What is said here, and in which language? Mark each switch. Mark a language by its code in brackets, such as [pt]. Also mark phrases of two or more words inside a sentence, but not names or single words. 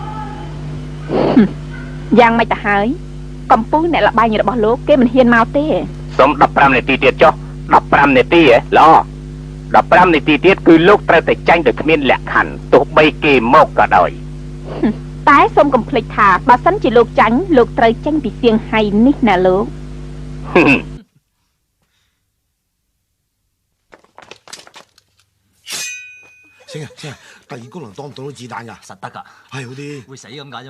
[km] យ៉ាងម៉េចទៅហើយកំពូលអ្នកលបែងរបស់លោកគេមិនហ៊ានមកទេ សុំ15នាទីទៀតចុះ15នាទីហ៎ល្អ15នាទីទៀតគឺលោកត្រូវតែចាញ់ដោយគ្មានលក្ខខណ្ឌទោះបីគេមកក៏ដោយ តែសូមកុំភ្លេចថាបើសិនជាលោកចាញ់លោកត្រូវចាញ់ពីសៀងហៃនេះណាលោក [yue] 星啊，第二功能當唔當到子彈㗎？實得㗎，係好啲。會死咁解啫嘛。